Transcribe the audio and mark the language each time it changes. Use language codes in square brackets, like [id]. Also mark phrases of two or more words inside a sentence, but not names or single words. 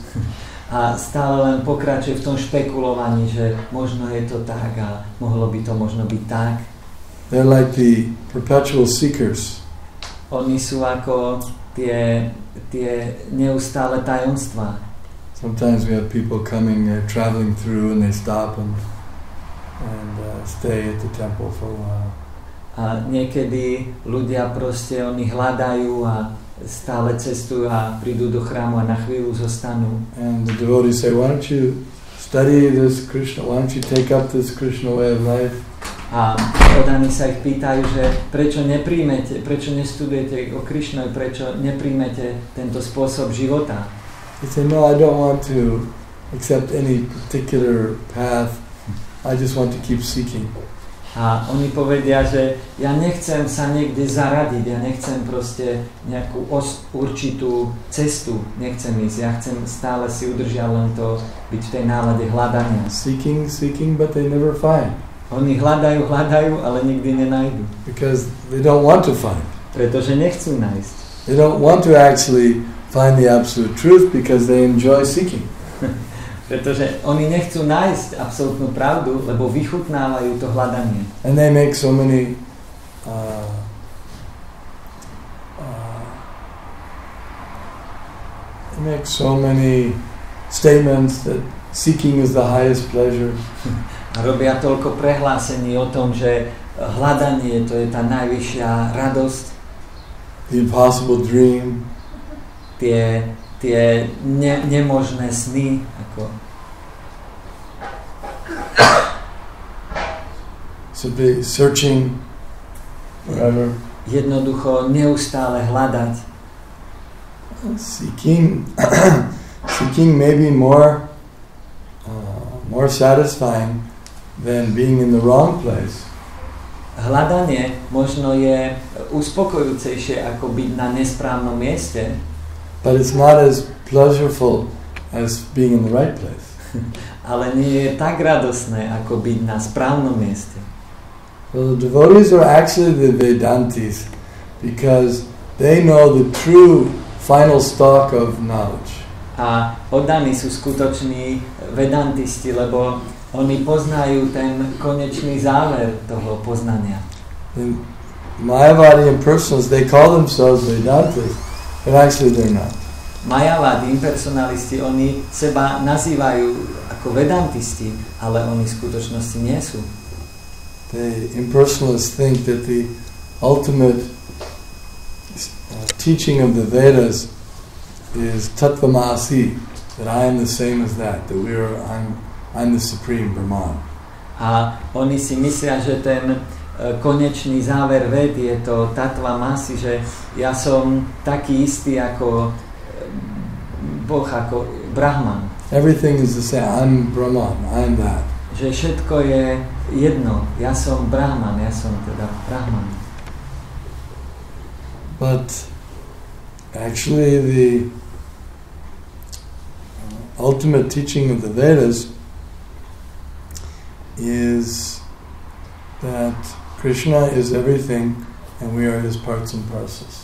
[sk] A stále len pokračuje v tom špekulovaní, že možno je to tak a mohlo by to možno byť tak. [en] They're like the perpetual seekers. [sk] Oni sú ako tie neustále tajomstvá. [en] Sometimes we have people coming, traveling through, and they stop and stay at the temple for a while. [sk] A niekedy ľudia proste, oni hľadajú a stále cestujú a prídu do chrámu a na chvíľu zostanú. [en] And the devotees say, why don't you study this Krishna, why don't you take up this Krishna way of life? [sk] A podaní sa ich pýtajú, že prečo nestudujete o Krishnovi, prečo nepríjmete tento spôsob života? [en] They say, no, I don't want to accept any particular path, I just want to keep seeking. [sk] A oni povedia, že ja nechcem sa niekde zaradiť, ja nechcem proste nejakú určitú cestu, nechcem ísť, ja chcem stále si udržiať len to, byť v tej nálade hľadania. [en] Seeking, but they never find. [sk] Oni hľadajú, ale nikdy nenajdu. [en] Because they don't want to find. [sk] Pretože nechcú nájsť. [en] They don't want to actually find the absolute truth because they enjoy seeking. [sk] Pretože oni nechcú nájsť absolútnu pravdu, lebo vychutnávajú to hľadanie. [en] And they make so many statements that seeking is the highest pleasure. [sk] A robia toľko prehlásení o tom, že hľadanie to je tá najvyššia radosť. [en] The impossible dream. [sk] Tie nemožné sny. [en] So be searching forever. [sk] Jednoducho neustále hľadať. [en] Seeking may be more satisfying than being in the wrong place. [sk] Hľadanie možno je uspokojujúcejšie ako byť na nesprávnom mieste. [en] But it's not as pleasureful as being in the right place. [sk] Ale nie je tak radosné ako byť na správnom mieste. [en] Well, the devotees are actually the Vedantis because they know the true final stock of knowledge. [sk] A oddaní sú skutoční vedantisti, lebo oni poznajú ten konečný záver toho poznania. [en] And Mayavadi impersonalists, they call themselves Vedantis, but actually they're not. [sk] Mayavadi impersonalisti, oni seba nazývajú ako vedantisti, ale oni v skutočnosti nie sú. [en] The impersonalists think that the ultimate teaching of the Vedas is Tattvamasi, that I am the same as that I'm the supreme Brahman. [sk] A oni si myslia, že ten konečný záver ved je to Tattvamasi, že ja som taký istý ako Boh, ako Brahman. [en] Everything is the same. I'm Brahman. I'm that. [sk] Že všetko je jedno. Ja som Brahman, ja som teda Brahman. [en] But actually the ultimate teaching of the Vedas is that Krishna is everything and we are his parts and parcels.